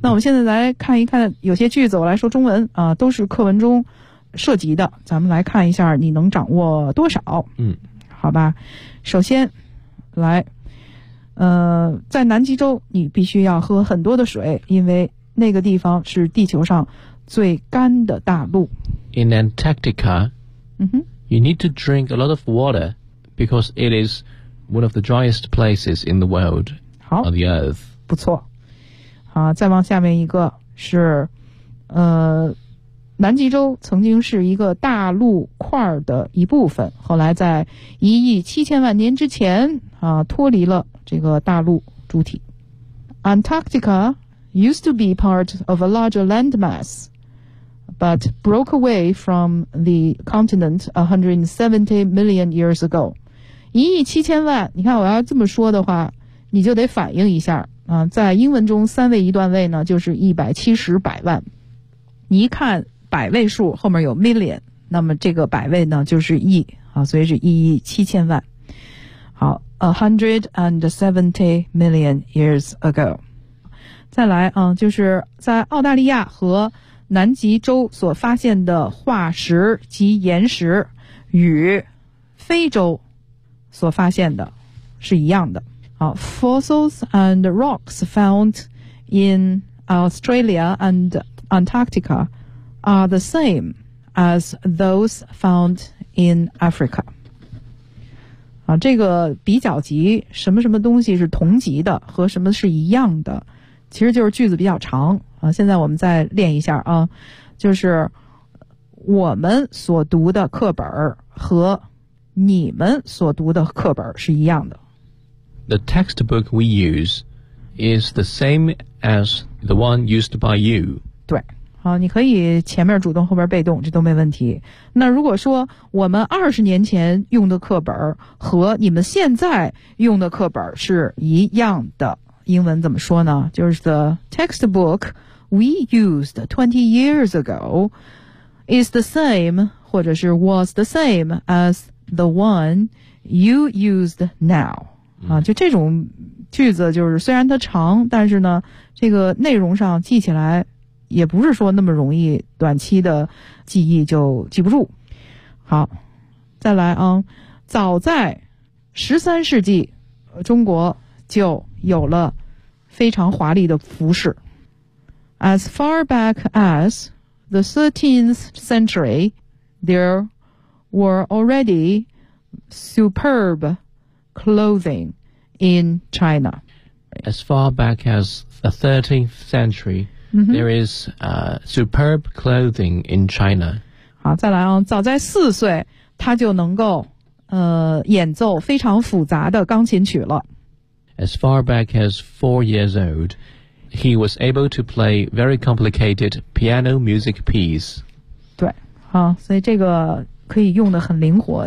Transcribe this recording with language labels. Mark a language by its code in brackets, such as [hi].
[zh] 那我们现在来看一看有些句子我来说中文啊都是课文中涉及的咱们来看一下你能掌握多少嗯好吧首先来在南极洲你必须要喝很多的水因为那个地方是地球上最干的大陆。 [en] In Antarctica,、you need to drink a lot of water because it is one of the driest places in the world on the earth. [zh] 不错。好，再往下面一个是南极洲曾经是一个大陆块的一部分，后来在1亿7000万年之前啊脱离了这个大陆主体。 [en] Antarctica used to be part of a larger landmass, but broke away from the continent 170 million years ago. [zh] 一亿七千万，你看我要这么说的话，你就得反应一下啊，在英文中三位一段位呢，就是170百万。你一看百位数后面有 million， 那么这个百位呢就是亿啊，所以是一亿七千万。 [en] 好 ，170 million years ago。 [zh] 再来啊，就是在澳大利亚和南极洲所发现的化石及岩石，与非洲所发现的是一样的。 [en] 好 ，fossils and rocks found in Australia and Antarctica are the same as those found in Africa。 [zh] 啊，这个比较级，什么什么东西是同级的，和什么是一样的。其实就是句子比较长啊，现在我们再练一下啊，就是我们所读的课本和你们所读的课本是一样的。 [en] The textbook we use is the same as the one used by you. [zh] 对，啊，你可以前面主动后边被动，这都没问题。那如果说我们20年前用的课本和你们现在用的课本是一样的，英文怎么说呢？就是 [en] the textbook we used 20 years ago is the same [zh] 或者是 [en] was the same as the one you used now、 [zh] 啊、就这种句子就是虽然它长，但是呢这个内容上记起来也不是说那么容易，短期的记忆就记不住。好，再来啊，早在13世纪中国就有了非常华丽的服饰。 [en] As far back as the 13th century, there were already superb clothing in China. As far back as the 13th century,、there is superb clothing in China. [zh] 好，再来啊，早在4岁他就能够演奏非常复杂的钢琴曲了。 [en] As far back as 4 years old, he was able to play very complicated piano music piece. [zh] 对，啊，所以这个可以用得很灵活。